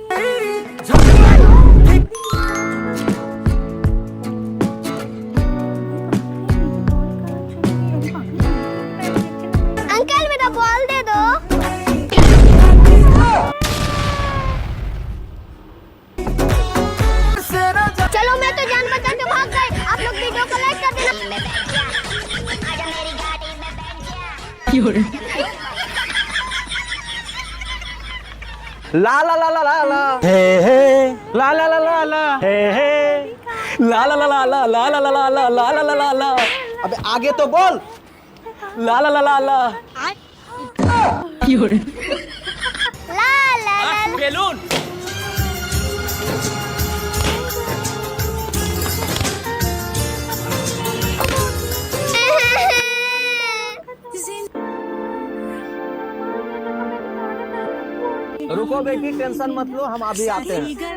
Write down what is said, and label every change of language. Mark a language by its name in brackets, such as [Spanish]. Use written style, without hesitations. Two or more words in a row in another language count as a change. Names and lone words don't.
[Hindi] अंकल मेरा बॉल दे दो। चलो मैं तो जान बचा के भाग गई। आप लोग वीडियो को लाइक कर देना। ला ला ला ला ला ला हे हे ला ला ला ला ला हे हे ला ला ला ला ला ला ला ला ला ला ला ला ला ला। अबे आगे तो बोल। ला ला ला ला ला ला बेलून। रुको बेटी, टेंशन मत लो, हम अभी आते हैं।